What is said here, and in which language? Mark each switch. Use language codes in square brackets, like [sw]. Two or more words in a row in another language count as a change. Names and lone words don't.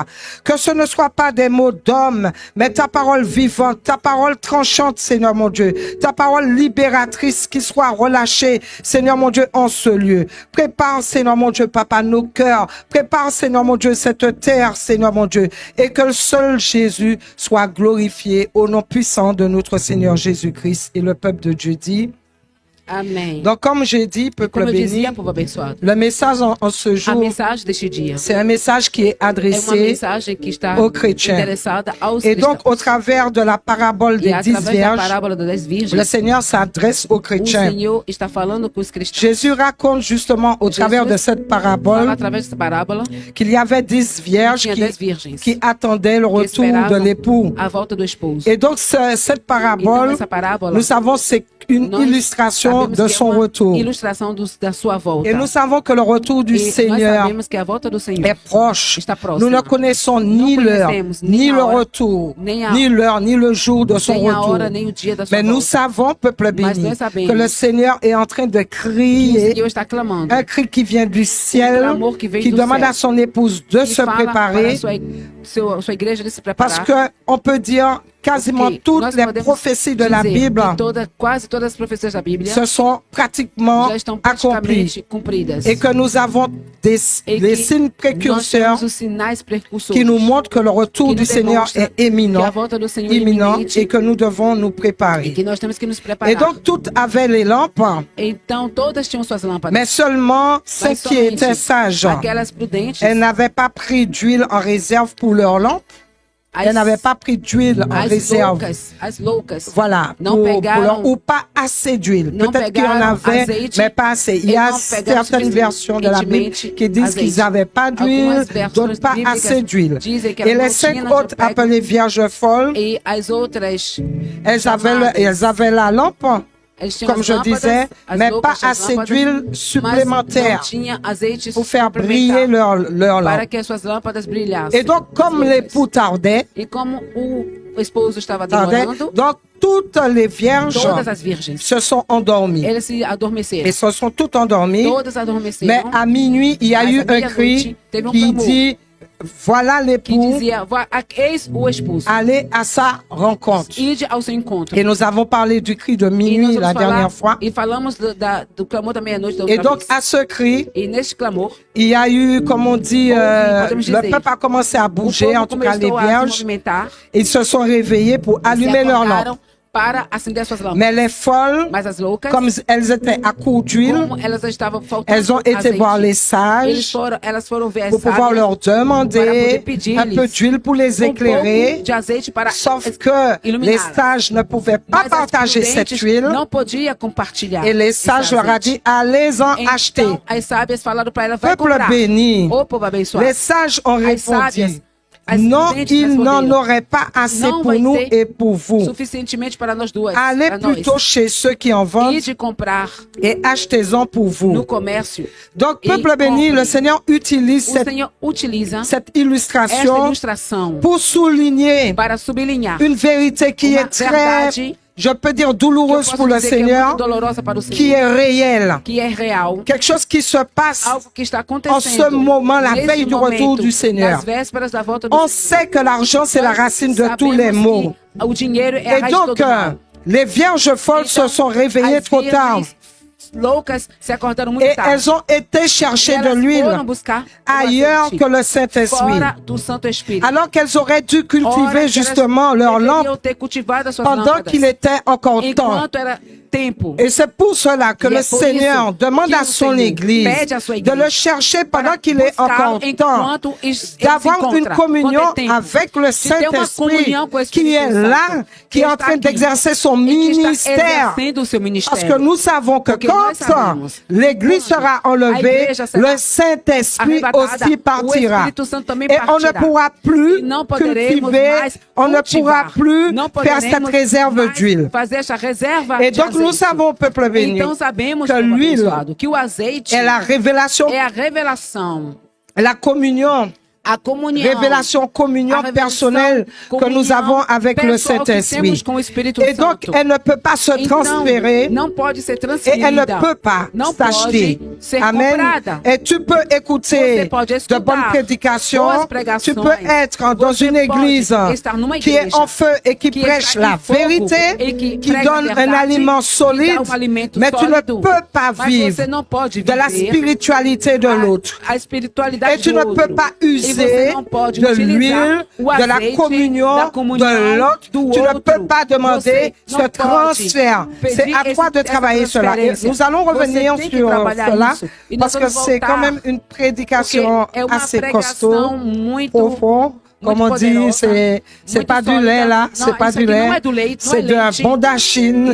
[fr] Que ce ne soit pas des mots d'homme, mais ta parole vivante, ta parole tranchante, Seigneur mon Dieu, ta parole libératrice qui soit relâchée, Seigneur mon Dieu, en ce lieu. Prépare, Seigneur mon Dieu, Papa, nos cœurs. Prépare, Seigneur mon Dieu, cette terre, Seigneur mon Dieu, et que le seul Jésus soit glorifié au nom puissant de notre Seigneur Jésus-Christ. Et le peuple de Dieu dit, Amém. donc comme j'ai dit, peuple [pt] Como eu [fr] béni, [pt] dizia, povo abençoado, [fr] le message en ce [pt] a [fr] jour, [pt] mensagem deste dia [fr] c'est un message qui est [pt] é uma [fr] adressé [pt] mensagem que está [fr] aux chrétiens. [pt] interessada aos [fr] Et donc, [pt] cristãos. [fr] au travers de la parabole [pt] E [fr] des 10 [pt] através da [fr] vierges, [pt] parábola das 10 [fr] le [pt] virgens, [fr] Seigneur s'adresse aux [pt] o [fr] chrétiens. [pt] Senhor está falando com os cristãos. [fr] Jésus raconte justement au travers de cette [pt] Fala [fr] parabole [pt] através dessa parábola [fr] qu'il y avait 10 vierges [pt] tinha 10 virgens [fr] qui attendaient le [pt] que [fr] retour de [pt] esperavam [fr] l'époux. [pt] a volta do esposo. [fr] Et donc, cette [pt] Então, [fr] parabole, [pt] essa parábola, [fr] nous savons, c'est une [pt] nós [fr] illustration [pt] sabemos [fr] de [pt] que é [fr] son [pt] uma [fr] retour. [pt] ilustração da sua volta. [fr] Et nous savons que le retour du [pt] E nós [fr] Seigneur [pt] sabemos que a volta do Senhor [fr] est proche. [pt] está [fr] Nous [pt] próxima. [fr] ne connaissons ni [pt] Não [fr] l'heure, [pt] conhecemos [fr] ni [pt] nem a [fr] le [pt] hora, [fr] retour, [pt] nem a- [fr] ni l'heure, ni le jour de son [pt] nem a [fr] retour. [pt] hora, nem o dia da sua [fr] Mais nous [pt] volta. [fr] savons, peuple [pt] Mas [fr] béni, [pt] nós sabemos [fr] que le Seigneur est en train de [pt] Que o [fr] crier [pt] Senhor está clamando. [fr] un cri qui vient du ciel, clamor qui vient qui du demande ciel. à son épouse de [pt] Que [fr] se [pt] fala para [fr] préparer, [pt] a sua igreja de se [fr] parce [pt] preparar. [fr] que on peut dire quasiment [pt] Porque [fr] toutes [pt] nós [fr] les [pt] podemos [fr] prophéties de la [pt] dizer [fr] Bible [pt] que quase todas as profecias da Bíblia [fr] se sont pratiquement [pt] já estão [fr] accomplies [pt] praticamente cumpridas. [fr] et que nous avons des [pt] E [fr] signes [pt] que nós [fr] précurseurs [pt] temos os sinais precursores [fr] qui nous montrent que le retour [pt] que [fr] du [pt] nos [fr] Seigneur [pt] demonstram [fr] est [pt] que a [fr] éminent, [pt] volta do Senhor é [fr] imminent [pt] iminente [fr] et que nous devons nous [pt] e [fr] préparer. [pt] que nós temos que nos preparar. [fr] Et donc toutes avaient les lampes, [pt] Então todas tinham suas lâmpadas. [fr] mais seulement ceux [pt] Mas [fr] qui [pt] somente [fr] étaient sages. [pt] aquelas prudentes, [fr] Elles n'avaient pas pris d'huile en réserve pour leurs lampes. Elles n'avaient pas pris d'huile en réserve. [pt] as loucas, [fr] Voilà, [pt] não pegaram, [fr] ou pas assez d'huile. [pt] não [fr] Peut-être qu'il y en [pt] pegaram [fr] avait, [pt] azeite [fr] mais pas assez. Il y [pt] e [fr] a [pt] não pegaram [fr] certaines versions de la Bible qui disent [pt] azeite. [fr] qu'ils n'avaient pas d'huile, [pt] Algumas versões [fr] d'autres pas [pt] bíblicas [fr] assez d'huile. [pt] dizem que [fr] Et [pt] elas [fr] les [pt] não [fr] 5 [pt] tinham, não [fr] autres [pt] pegam. [fr] appelées vierges folles, [pt] E as outras, [fr] elles avaient la lampe, [pt] eles tinham [fr] comme [pt] as [fr] je [pt] lâmpadas, [fr] disais, [pt] as [fr] mais [pt] loucas [fr] pas [pt] tinham [fr] assez [pt] lâmpadas, [fr] d'huile [pt] mas [fr] supplémentaire [pt] não tinha azeite [fr] pour faire briller [pt] suplementar [fr] leur [pt] para [fr] lampe. [pt] que as suas lâmpadas brilhassem. [fr] Et donc, comme [pt] As loucas. [fr] l'époux tardait, [pt] E como o esposo estava demorando, [fr] donc toutes les vierges [pt] todas as virgens, [fr] se sont endormies. [pt] eles se adormeceram. [fr] Elles se sont toutes endormies. [pt] Todas adormeceram. [fr] Mais à minuit, il y a [pt] Mas eu à [fr] un [pt] meia-noite, [fr] cri [pt] teve um [fr] qui [pt] clamor. [fr] dit, voilà [pt] que [fr] l'époux, [pt] dizia, eis o esposo, [fr] allez à sa rencontre. [pt] ide ao seu encontro. [fr] Et nous avons parlé du cri de [pt] E nós [fr] minuit [pt] vamos [fr] la dernière fois. [pt] E falamos do clamor da meia-noite da [fr] Et [pt] outra [fr] donc, [pt] vez. [fr] à ce cri, [pt] E neste clamor, [fr] il y a eu, comme on dit, [pt] podemos dizer, [fr] le peuple a commencé à [pt] o [fr] bouger, [pt] povo [fr] en tout cas les [pt] começou a se [fr] vierges. [pt] movimentar, [fr] Ils se sont réveillés pour [pt] se [fr] allumer leur lampe. [pt] acordaram para acender suas lâmpadas. [fr] Mais les folles, [pt] Mas as loucas, [fr] comme elles étaient à court d'huile, [pt] como elas estavam faltando [fr] elles ont été [pt] azeite, [fr] voir les sages [pt] elas foram ver as [fr] pour pouvoir [pt] sábias [fr] leur [pt] para [fr] demander [pt] poder pedir-lhes [fr] un peu d'huile pour les éclairer. [pt] de azeite para [fr] Sauf que les [pt] iluminá-las. [fr] sages ne pouvaient pas [pt] Mas as [fr] partager cette [pt] prudentes [fr] huile [pt] não podia compartilhar. [fr] et les [pt] esse [fr] sages leur a [pt] azeite. [fr] dit, allez-en acheter. [pt] Então, as sábias falaram para ela, vai [fr] Peuple [pt] comprar. [fr] béni, [pt] Ô povo abençoado. [fr] les sages ont [pt] As sábias, [fr] répondu, [pt] as [fr] non, [pt] prudentes [fr] il n'en [pt] responderam, [fr] aurait pas assez [pt] não [fr] pour [pt] vai [fr] nous [pt] ter [fr] et pour vous. [pt] suficientemente para nós duas. [fr] Allez [pt] para nós. [fr] plutôt chez ceux qui en vendent [pt] E de comprar [fr] et achetez-en pour [pt] no [fr] vous. [pt] comércio. [fr] Donc, Et peuple béni, [pt] compre. [fr] le Seigneur utilise [pt] O [fr] cette [pt] Senhor utiliza [fr] cette [pt] esta [fr] illustration [pt] ilustração [fr] pour souligner [pt] para sublinhar [fr] une vérité qui [pt] uma [fr] est très [pt] verdade [fr] je peux dire [pt] que eu [fr] douloureuse [pt] posso [fr] pour le [pt] dizer que é [fr] Seigneur, [pt] muito dolorosa para o [fr] qui [pt] Senhor, [fr] est réelle. [pt] que é real, [fr] Quelque chose qui se passe [pt] algo que está [fr] en [pt] acontecendo [fr] ce moment, la [pt] nesse [fr] veille du [pt] momento, [fr] retour du Seigneur. [pt] nas vésperas da volta do [fr] On [pt] Senhor. [fr] sait que l'argent, c'est la racine de tous les [pt] Sabemos [fr] maux. [pt] que o dinheiro é a [fr] Et [pt] raiz de [fr] donc, [pt] todo mal. [fr] les vierges folles se [pt] Então, [fr] sont réveillées [pt] as [fr] trop tard. [pt] virgens loucas se acordaram muito [fr] Et [pt] tarde. [fr] elles ont été chercher de [pt] Elas [fr] l'huile [pt] foram buscar o [fr] ailleurs [pt] azeite [fr] que le Saint-Esprit. [pt] fora do Santo Espírito. [fr] Alors qu'elles auraient dû [pt] Ora, [fr] cultiver [pt] que [fr] justement [pt] elas [fr] leur [pt] deveriam [fr] lampe [pt] ter cultivado as suas [fr] pendant [pt] lâmpadas, [fr] qu'il était encore temps. [pt] enquanto era tempo. [fr] Et c'est pour cela que [pt] E [fr] le [pt] é por [fr] Seigneur [pt] isso [fr] demande [pt] que [fr] à [pt] o [fr] son [pt] Senhor [fr] Église [pt] pede à sua [fr] de [pt] igreja [fr] le chercher pendant [pt] para [fr] qu'il est [pt] buscá-lo [fr] encore temps, [pt] enquanto ele se [fr] d'avoir une [pt] encontra, [fr] communion [pt] quando é tempo, [fr] avec le [pt] de ter uma [fr] Saint-Esprit [pt] comunhão com o [fr] qui [pt] Espírito [fr] est [pt] Santo, [fr] là, qui est en [pt] está [fr] train [pt] aqui, [fr] d'exercer son [pt] e que está [fr] ministère. [pt] exercendo o seu [fr] Parce [pt] ministério. [fr] que nous savons que [pt] Porque nós [fr] quand [pt] sabemos, [fr] l'Église [pt] quando [fr] sera [pt] a [fr] enlevée, [pt] igreja será [fr] le Saint-Esprit [pt] arrebatada, [fr] aussi [pt] o [fr] partira. [pt] Espírito Santo também [fr] Et on ne [pt] partirá. [fr] pourra plus [pt] E não poderemos [fr] cultiver, [pt] mais [fr] on ne pourra [pt] cultivar, [fr] plus [pt] não [fr] faire cette [pt] poderemos [fr] réserve [pt] mais [fr] d'huile. [pt] fazer essa reserva [fr] Et [pt] de [fr] donc nous [pt] azeite. [fr] savons, peuple béni, [pt] Então sabemos, [fr] que [pt] povo [fr] l'huile [pt] abençoado, que o azeite [fr] est la révélation, [pt] é a revelação, [fr] la communion, [pt] a comunhão, [fr] révélation, communion [pt] a revelação, [fr] personnelle que nous [pt] comunhão [fr] avons avec le [pt] pessoal que temos [fr] Saint-Esprit. [pt] com o Espírito [fr] Et donc, [pt] Santo. [fr] elle ne peut pas se [pt] Então, [fr] transférer [pt] não pode ser [fr] et [pt] transferida, [fr] elle ne peut pas [pt] não [fr] s'acheter. [pt] pode ser [fr] Amen. [pt] comprada. [fr] Et tu peux [pt] Você [fr] écouter [pt] pode [fr] de [pt] escutar [fr] bonnes prédications. [pt] boas [fr] Tu [pt] pregações. [fr] peux être dans [pt] Você [fr] une [pt] pode [fr] église [pt] estar numa [fr] qui est [pt] igreja [fr] en feu et qui [pt] que [fr] prêche [pt] está em [fr] la [pt] fogo [fr] vérité, [pt] e que [fr] qui [pt] prega a [fr] donne un [pt] verdade, [fr] aliment [pt] que [fr] solide, [pt] dá alimento [fr] mais tu ne [pt] sólido. [fr] peux pas [pt] Mas [fr] vivre [pt] você não pode [fr] de la [pt] viver [fr] spiritualité de l'autre. [pt] a espiritualidade [fr] Et tu [pt] do [fr] ne [pt] outro. [fr] peux pas [pt] E você [fr] user [pt] não pode [fr] de [pt] utilizar [fr] l'huile, [pt] o [fr] de la [pt] azeite [fr] communion [pt] da comunhão [fr] de l'autre. [pt] do [fr] Tu ne [pt] outro. [fr] peux pas demander [pt] Você [fr] ce [pt] não pode [fr] transfert. C'est [pt] pedir [fr] à toi de [pt] essa [fr] travailler cela. Et [pt] transferência. [fr] nous allons revenir [pt] Você tem que [fr] sur [pt] trabalhar [fr] cela [pt] isso. E nós [fr] parce que [pt] vamos [fr] c'est [pt] voltar, [fr] quand même une [pt] porque [fr] prédication [pt] é uma [fr] assez [pt] pregação [fr] costaud, [pt] muito [fr] profond. Comme on dit, [pt] poderosa, [fr] c'est [pt] muito [fr] pas du [pt] sólida. [fr] lait là, [pt] Não, [fr] c'est pas [pt] isso [fr] du [pt] aqui [fr] lait, [pt] não é do leite, não [fr] c'est [pt] é [fr] d'un [pt] leite. [fr] bon dachine,